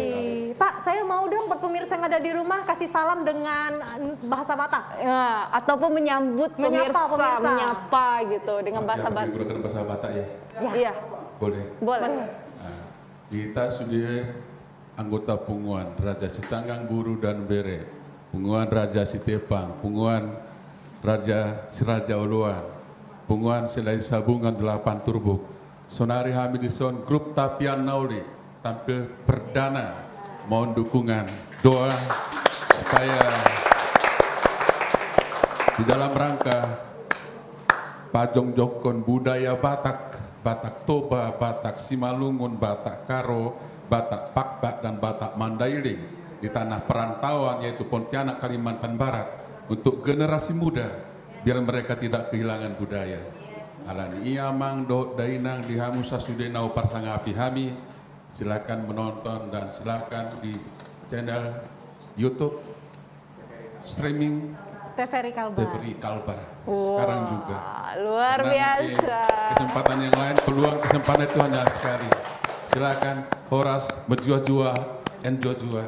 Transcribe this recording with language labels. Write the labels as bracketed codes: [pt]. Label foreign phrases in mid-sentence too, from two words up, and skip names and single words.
[id] Pak, saya mau dong buat pemirsa yang ada di rumah kasih salam dengan bahasa Batak. Ya, ataupun menyambut Menyapa pemirsa, pemirsa. menyapa gitu dengan bahasa Batak. Menggunakan bahasa Batak ya. Iya, Boleh. boleh. Nah, kita sudah anggota Punguan Raja Sitanggang Guru dan Bere, Punguan Raja Sitepang, Punguan Raja Siraja Uluan, Punguan Selai Sabungan 8 Turbuk, Sonari Hamidison Grup Tapian Nauli tampil perdana. Mohon dukungan doa supaya di dalam rangka Pajong Jokon budaya Batak, Batak Toba, Batak Simalungun, Batak Karo, Batak Pakpak, dan Batak Mandailing di tanah perantauan yaitu Pontianak, Kalimantan Barat, untuk generasi muda biar mereka tidak kehilangan budaya. [bbc] Alani iamang do dainang di hamusa sudenau parsangapi hami. [id] Silakan menonton dan silakan di channel YouTube streaming TVRI Kalbar. TVRI Kalbar sekarang juga. Luar Karena mungkin biasa. kesempatan yang lain, peluang kesempatan itu hanya sekali. Silakan Horas berjua-jua, enjoy-jua.